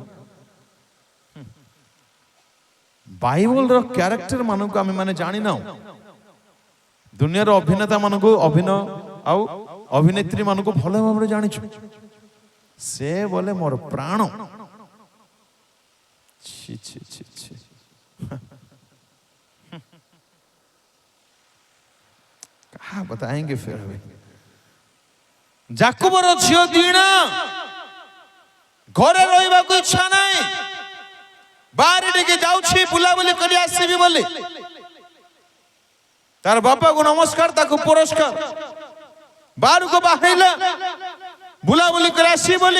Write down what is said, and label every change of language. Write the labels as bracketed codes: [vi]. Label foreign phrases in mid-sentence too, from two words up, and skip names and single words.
[or] ବାଇବଲର କ୍ୟାରେକ୍ଟର ମାନଙ୍କୁ ଆମେ ମାନେ ଜାଣିନାଉ। ଦୁନିଆର ଅଭିନେତା ମାନଙ୍କୁ, ଆଉ ଅଭିନେତ୍ରୀ ମାନଙ୍କୁ ଭଲ ଭାବରେ ଜାଣିଛୁ। ସେ ବୋଲେ ମୋର ପ୍ରାଣ। छी छी छी छी। [hi] कहा बताएंगे फिर हमें। [or] ଯାକୁବର ଝିଅ ଦିଣା ଘରେ ରହିବାକୁ ଇଚ୍ଛା ନାହିଁ, ବାହାରେ ଟିକେ ଯାଉଛି ବୁଲାବୁଲି କରି ଆସିବି ବୋଲି। ତାର ବାପାକୁ ନମସ୍କାର, ତାକୁ ପୁରସ୍କାର। ବାହାରକୁ ବାହାରିଲା ବୁଲାବୁଲି କରି ଆସିବି ବୋଲି।